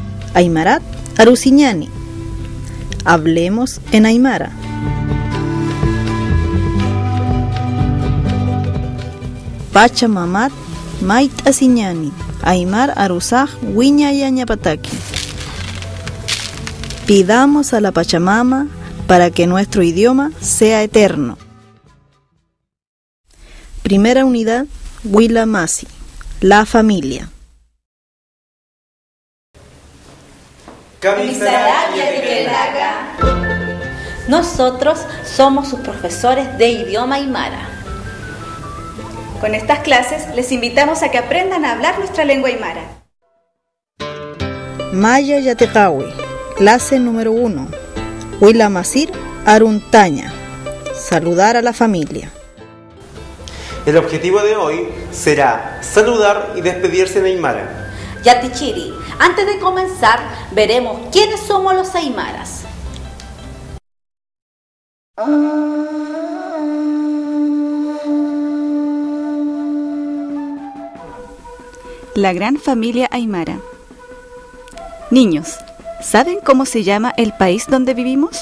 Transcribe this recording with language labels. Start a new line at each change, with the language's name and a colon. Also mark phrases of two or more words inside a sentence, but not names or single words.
Aymara: Aymarat arusiñani.
Spanish: Hablemos en aymara.
Aymara: Pachamamat mait asiñani. Aymar arusaj wiñayañapataki.
Spanish: Pidamos a la Pachamama para que nuestro idioma sea eterno. Primera unidad,
Aymara: Huila Masi,
Spanish: la familia. Nosotros somos sus profesores de idioma aymara. Con estas clases les invitamos a que aprendan a hablar nuestra lengua aymara. Maya Yatecawi, clase número 1.
Aymara: Huila Masir Aruntaña.
Spanish: Saludar a la familia. El objetivo de hoy será saludar y despedirse en aymara. Yatichiri, antes de comenzar, veremos quiénes somos los aymaras. La gran familia aymara. Niños, ¿saben cómo se llama el país donde vivimos?